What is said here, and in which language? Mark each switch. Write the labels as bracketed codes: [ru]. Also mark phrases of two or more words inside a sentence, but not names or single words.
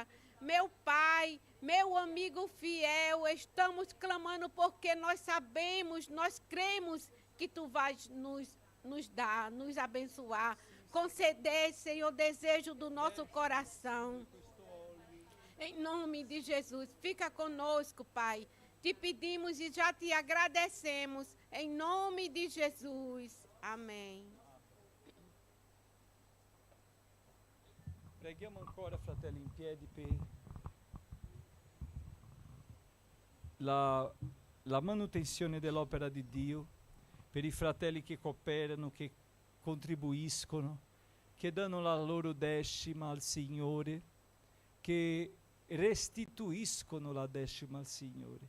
[pt] Meu Pai, meu amigo fiel, estamos clamando porque nós sabemos, nós cremos que Tu vais nos dar, nos abençoar, conceder, Senhor, o desejo do nosso coração. Em nome de Jesus, fica conosco, Pai. Te pedimos e já te agradecemos. Em nome de Jesus. Amém. [it] Preghiamo ancora, fratelli, in piedi per la manutenzione dell'opera di Dio, per i fratelli che cooperano, che contribuiscono, che danno la loro decima al Signore, che restituiscono la decima al Signore.